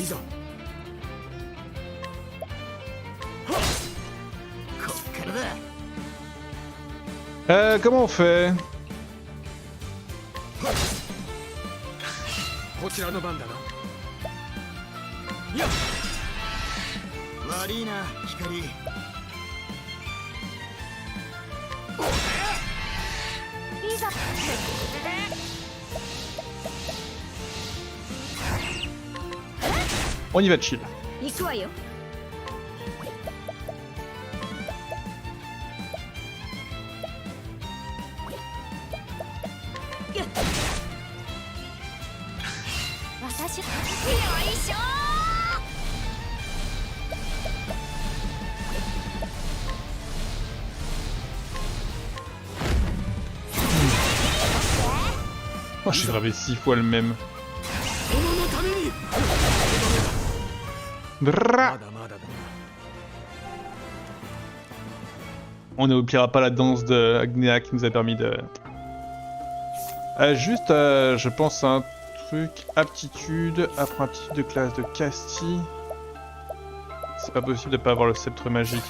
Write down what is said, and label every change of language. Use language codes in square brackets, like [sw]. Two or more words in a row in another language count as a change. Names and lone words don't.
[ja] いざこっからだ [fr] Comment on fait? [ja] こちらの番だな。いや悪いな光。いざこ [fr] On y va chill. [ja] 行くわよ。私よいしょ [fr] Oh, j'ai gravé 6 fois le même. [ja] 殿のために Drrrra. まだまだだな。 [fr] On n'oubliera pas la danse de Agnea qui nous a permis de... juste, je pense à un truc, aptitude, apprendre aptitude de classe de Casti. C'est pas possible de pas avoir le sceptre magique.